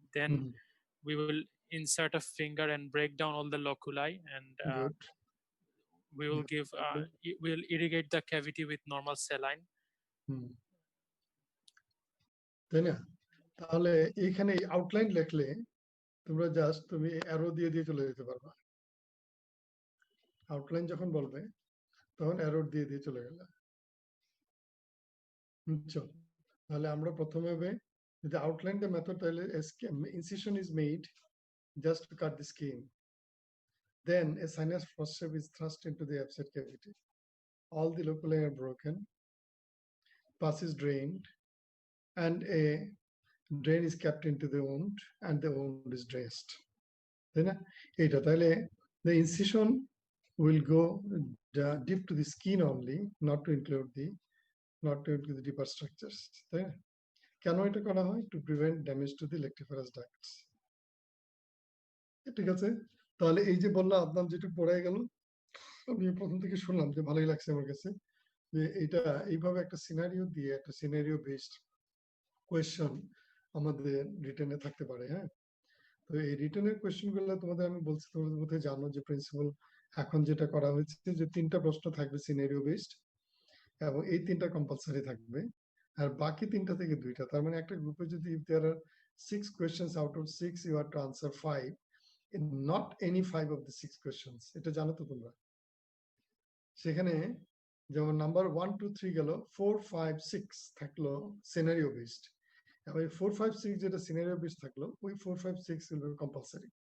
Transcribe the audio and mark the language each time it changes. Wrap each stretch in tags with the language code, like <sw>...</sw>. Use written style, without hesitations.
<en>Then we will insert a finger and break down all the loculi, and we will give we'll irrigate the cavity with normal saline.</en> <bn>তাই না? তাহলে এখানে outline লিখলে তোমরা just তুমি arrow দিয়ে দিয়ে চলে যেতে পারবা। আউটলাইন যখন বলবে তখন অ্যারো দিয়ে দিয়ে চলে গেলে। বুঝছো? তাহলে আমরা প্রথমে যদি</bn> <en>outline the method,</en> <bn>তাহলে</bn> <en>Incision is made just to cut the skin. Then a sinus forceps is thrust into the abscess cavity. All the loculi are broken, pus is drained, and a drain is kept into the wound, and the wound is dressed. Then the incision will go deep to the skin only, not to include the deeper structures.</en> <bn>কেন এটা করা হয়?</bn> <en>To prevent damage to the lactiferous ducts.</en> <bn>ঠিক আছে? তাহলে এই যে বললাম আদনান, যেটা পড়ে গেল, আমি প্রথম থেকে শুনলাম যে ভালোই লাগছে আমার কাছে, যে এটা এইভাবে একটা সিনারিও দিয়ে একটা সিনারিও বেসড কোয়েশ্চন আমাদের রিটেনে থাকতে পারে। হ্যাঁ, তো এই রিটেনের কোয়েশ্চেন গুলো তোমাদের আমি বলছি, তোমাদের মধ্যে জানো যে প্রিন্সিপাল এখন যেটা করা হয়েছে, যে 3টা প্রশ্ন থাকবে সিনারিও বেসড, এবং এই 3টা কম্পালসারি থাকবে, আর বাকি 3টা থেকে 2টা। তার মানে একটা গ্রুপে যদি</bn> <en>if there are 6 questions, out of 6 you have to answer 5, not any 5 of the 6 questions.</en> <bn>এটা জানো তো তোমরা? সেখানে যেমন নাম্বার 1 2 3 গেল, 4 5 6 থাকলো সিনারিও বেসড, এবং 4 5 6 যেটা সিনারিও বেসড থাকলো, ওই 4 5 6 হলো কম্পালসারি।</bn>